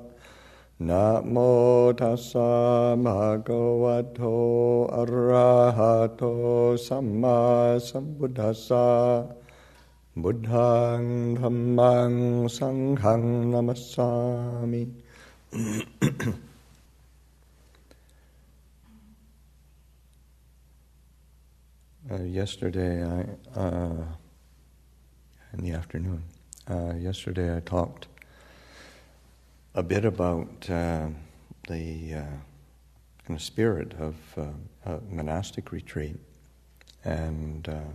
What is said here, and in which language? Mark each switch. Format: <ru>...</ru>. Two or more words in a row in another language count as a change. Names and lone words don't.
<pi>Namo tassa bhagavato arahato samma sambuddhassa. Buddhaṃ Dhammaṃ Saṅghaṃ Namassāmi.</pi> <en>Yesterday, in the afternoon, yesterday I talked a bit about the kind of spirit of a monastic retreat, and</en>